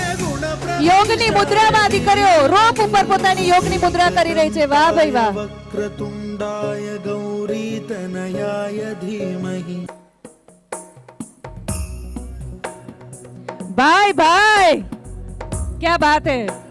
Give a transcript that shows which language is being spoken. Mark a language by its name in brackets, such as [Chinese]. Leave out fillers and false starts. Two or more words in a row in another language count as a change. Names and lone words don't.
[Gujarati] યોગ યોગની મુદ્રામાં દીકરીઓ રોપ ઉપર પોતાની યોગની મુદ્રા કરી રહી છે. વાહ ભાઈ વાહ. [Sanskrit] वक्रतुण्डाय गौरीतनयाय धीमहि [Hindi] भाई भाई क्या बात है.